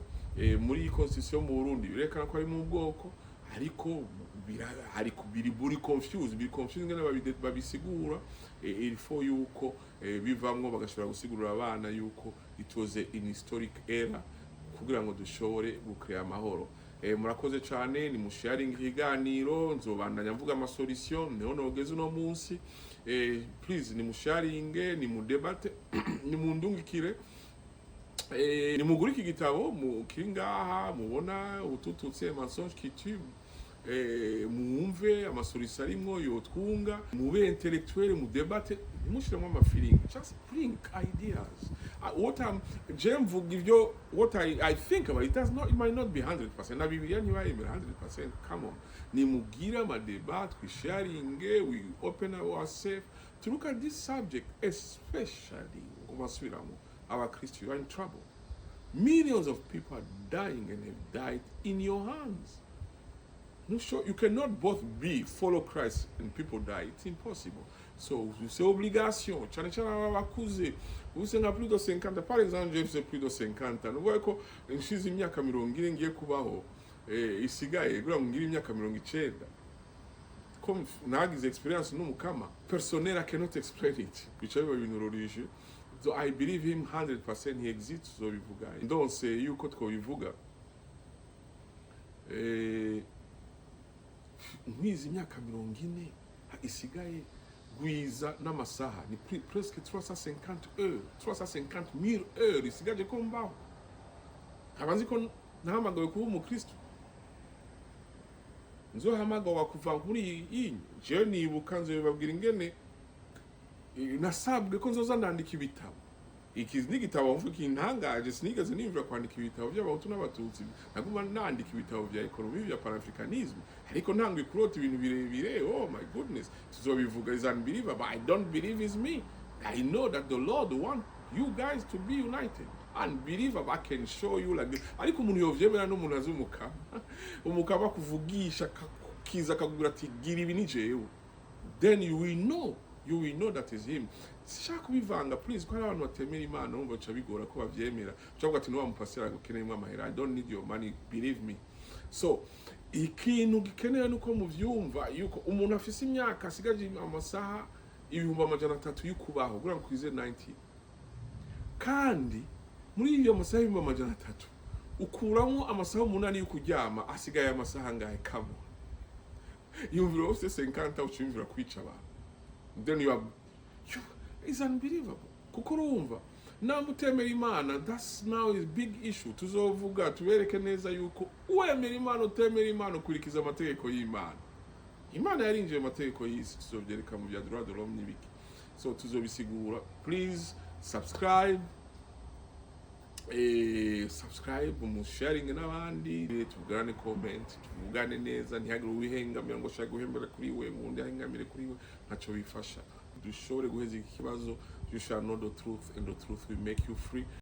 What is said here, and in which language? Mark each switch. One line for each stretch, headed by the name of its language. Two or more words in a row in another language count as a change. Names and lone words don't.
Rundi: Muri constitution mu Burundi berekana ko harimo ubwoko, ariko biri confused ngene babisigura.
French: Il faut
Rundi: yuko bivamwo bagashobora gusigurira abana yuko
English: it was an historic era
Rundi: kugira ngo dushobore gukrea amahoro. Murakoze cyane, ni musharing ikiganiro, nzobandanya mvuga ama solution neho nogeze uno munsi. Please ni musharing, ni mu debate, ni mundungikire, ni mugura iki gitabo mu kingaha mubona utututse
French: mensonge qui tue.
Rundi: Mwumve amasolution arimwo yotwunga, mube intellectuel mu debate, mushiremo ama feeling,
English: just bring ideas. What I think about it, it might not be 100%.
Rundi: Na Biblia ni wae 100%.
English: Come on.
Rundi: Ni mugira ma debate,
English: we sharing, we open ourselves to look at this subject, especially our Christians. You are in trouble. Millions of people are dying and have died in your hands. No, sure, you cannot both follow Christ and people die. It's impossible. So,
French: c'est obligation.
Rundi: Chana wakuze. Usenga
French: plus de
Rundi: 50.
French: Par exemple, je fais plus de 50. Nous voyons que
Rundi: nshize imyaka 70 ngiye kubaho. Isigaye gura ngira imyaka 90. Comme nagize experience n'umukama.
English: Personnel I cannot explain it.
Rundi: Bicaye ibintu religieux.
English: So I believe him 100%. He exists. So bivuga.
Rundi: Ndonse yuko twobivuga. Nkwiza imyaka 40 isigaye gwiza n'amasaha ni
French: presque 350 heures, 350,000 heures
Rundi: isigaje ko mbaho. Abanzi ko nahamagawe kuba umukristo, nzohamagawe kuva muri iyi je nibuka nzobabwira ingene nasabwe ko nzoza ndandika ibitabo. Iki n'igitabo mvuga intangaje, sinigeze nimvira kwandika ibitabo by'abahutu n'abatutsi, naguma nandika ibitabo bya economy bya panafricanism, ariko ntangwe kurota ibintu birebire.
English: Oh my goodness, tuzobivuga is unbelievable. I don't believe is me. I know that the Lord want you guys to be united. Unbelievable. I can show you like this.
Rundi: Ariko umuntu yovyemera n'umuntu azumuka umukaba kuvugisha kiza kagura ati gira ibi ni jewe,
English: then you will know that is him.
Rundi: Sishaka kubivanga please, kwa abantu batemera Imana umva cha bigora ko bavyemera cyangwa ati no wamupasira gukeneye mu amahera.
English: I don't need your money, believe me.
Rundi: So ikintu gikeneye nuko muvyumva yuko umuntu afise imyaka asigaje amasaha 300 y'ukubaho gura kwize 90, kandi muri iyo masaha 300 ukuramo amasaha 8 y'ukuryama, asigaye amasaha ngahe kamo yumvira wose 50 ucyumvira kwica abantu.
English: Then it's unbelievable.
Rundi: Kuko urumva namutemera Imana,
English: that's now is big issue.
Rundi: Tuzovuga tubereke neza yuko uwemera Imana utemera Imana ukurikiza amategeko y'Imana. Imana yarinjiye amategeko y'isi, tuzobyereka mu bya
French: droit de l'homme
Rundi: n'ibiki. So tuzobisigura. Please subscribe, mu sharing n'abandi, tuvugane comment, tuvugane neza, ntihagire uwihengamira ngo shaka guhembera kuri we ngundi ahengamire kuri we, ntaco bifasha. Dushobore guheza iki kibazo.
English: You shall know the truth and the truth will make you free.